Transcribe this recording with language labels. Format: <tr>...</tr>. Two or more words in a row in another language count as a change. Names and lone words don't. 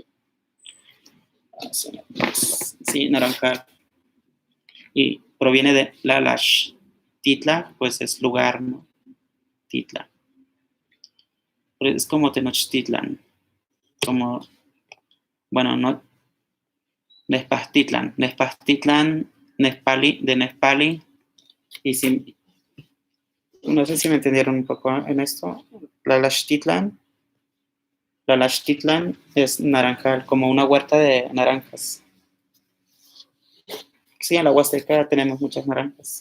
<es>Sí, naranjal. Y proviene de Lalash. Titla, pues es lugar, ¿no? Titla. Es como Tenochtitlan. Como, bueno, no. Nespastitlan. Nespastitlan, Nespali, de Nespali. Y si, no sé si me entendieron un poco en esto. Lalachtitlan es naranjal, como una huerta de naranjas. Sí, en la Huasteca tenemos muchas naranjas.</es>